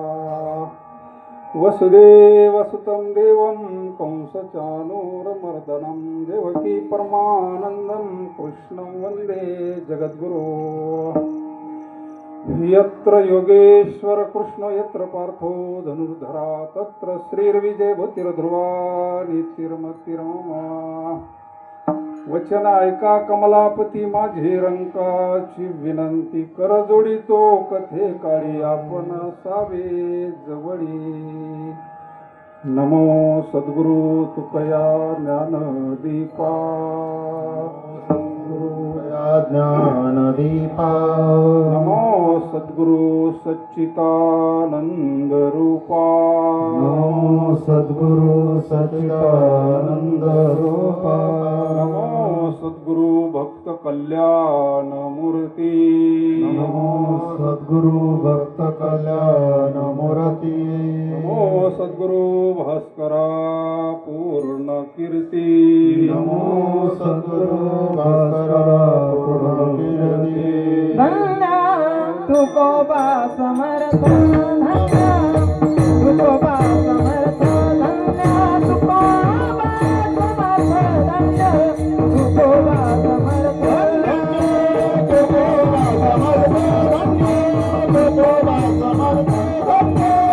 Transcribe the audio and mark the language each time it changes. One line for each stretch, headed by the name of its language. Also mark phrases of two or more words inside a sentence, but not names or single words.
Sanskrit: वसुदेवसुतं देवं कंसचानूरमर्दनं देवकी परमानन्दं कृष्णं वन्दे जगद्गुरो. यत्र योगेश्वर कृष्ण यत्र पार्थो धनुर्धरा तत्र श्रीर्विजयभूतिर्ध्रुवा नीतिर्मतिर्ममा.
Marathi: वचन ऐका कमलापती माझी रंकाची विनंती कर जोडितो कथे काळी आपण सावे जवळी. नमो सद्गुरु तुकया ज्ञानदीपा. ज्ञानदीपा. नमो सद्गुरु सच्चिदानंद रूपा. नमो सद्गुरु सच्चिदानंद रूपा. नमो सद्गुरु भक्त कल्याण मूर्ती. नमो सद्गुरु भक्त कल्याण मूर्ती. नमो सद्गुरु भास्करा पूर्ण कीर्ती. नमो सद्गुरु भास्करा पूर्ण कीर्ती. धन्य तुकोबा समर्थ धन्य तुकोबा समर्थ धन्य तुकोबा समर्थ धन्य तुकोबा समर्थ धन्य तुकोबा समर्थ धन्य तुकोबा समर्थ धन्य